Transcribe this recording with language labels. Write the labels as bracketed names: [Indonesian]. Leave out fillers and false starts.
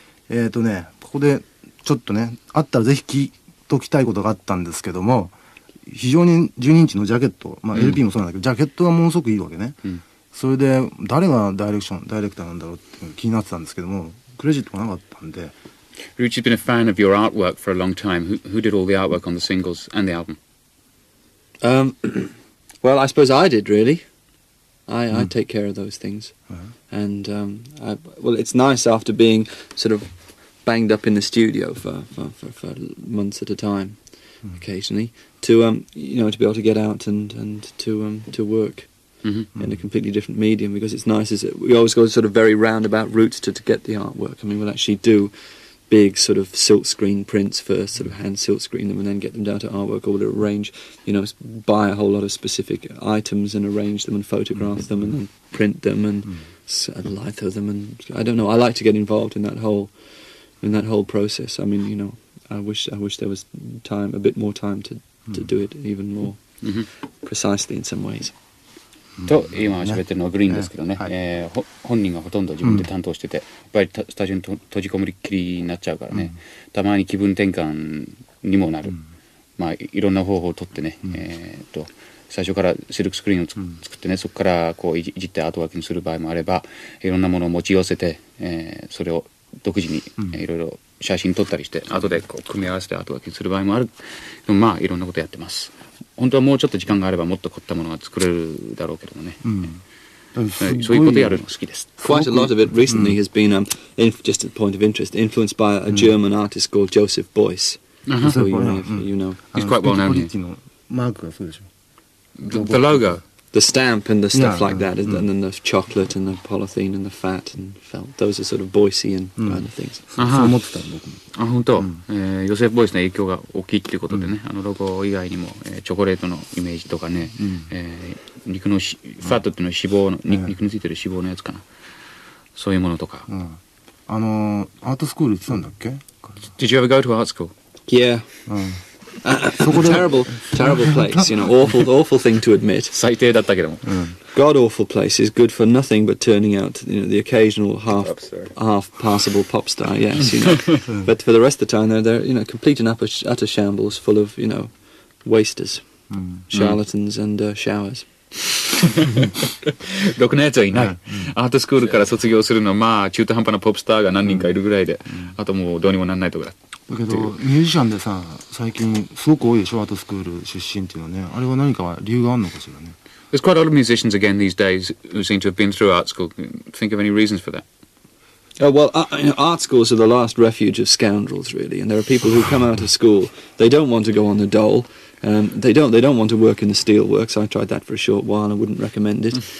[Japanese] ここでちょっとね、あったらぜひ聞いときたいことがあったんですけども、非常に12インチのジャケット、LP もそうなんだけど、ジャケットがものすごくいいわけね。それで誰がダイレクターなんだろうって気になってたんですけども、クレジットがなかったんで。 [English] Ruchi's been a fan of your artwork for a long time. Who did all the artwork on the singles and the album? Well, I suppose I did, really. I take care of those things. And, well, it's nice after being sort of banged up in the studio for months at a time, occasionally, to be able to get out and to work in a completely different medium, because it's nice, we always go sort of very roundabout routes to get the artwork. I mean, we'll actually do big sort of silk screen prints first, sort of hand silk screen them and then get them down to artwork, or we'll arrange, buy a whole lot of specific items and arrange them and photograph them and then print them and litho them, and I don't know, I like to get involved in that whole process. I mean, I wish there was a bit more time to do it even more precisely in some ways. [Japanese] と今喋ってるのはグリーンですけどね、本人がほとんど自分で担当してて、やっぱりスタジオに閉じこもりっきりになっちゃうからね、たまに気分転換にもなる、いろんな方法をとってね、最初からシルクスクリーンを作ってね、そこからこういじってアートワークにする場合もあれば、いろんなものを持ち寄せて、それを独自にいろいろ写真撮ったりして後でこう組み合わせてアートワークにする場合もある。でもいろんなことやってます。本当はもうちょっと時間があればもっと凝ったものが作れるだろうけどもね、そういうことやるの好きです。 [English] Quite a lot of it recently has been, just a point of interest, influenced by a German artist called Joseph Beuys. So you know. He's quite well known here. [Japanese] マークがそうでしょ。 [English] The logo, the stamp and the stuff like that, and then the chocolate and the polythene and the fat and felt. Those are sort of Boysian kind of things. [Japanese] そう思ってたの僕も。本当、ヨセフ・ボイスの影響が大きいっていうことでね、ロゴ以外にも、チョコレートのイメージとかね、肉のファットっていうのは脂肪の、肉についてる脂肪のやつかな、そういうものとか、アートスクール行ってたんだっけ？ [English] Did you ever go to art school? Yeah. Terrible place, awful thing to admit. [Japanese] 最低だったけども。 [English] God awful place is good for nothing but turning out, the occasional half passable pop star, yes, But for the rest of the time, they're complete and utter shambles, full of, wasters, charlatans and showers. [Japanese] ろくなやつはいない。アートスクールから卒業するのは中途半端なポップスターが何人かいるぐらいで、あともうどうにもなんないとこだ。だけどミュージシャンでさ、最近すごく多いでしょ、アートスクール出身っていうのはね。あれは何か理由があるのかしらね。 [English] There's quite a lot of musicians again these days who seem to have been through art school. Think of any reasons for that? Oh, well, art schools are the last refuge of scoundrels, really. And there are people who come out of school, they don't want to go on the dole. They don't want to work in the steelworks. I tried that for a short while. I wouldn't recommend it.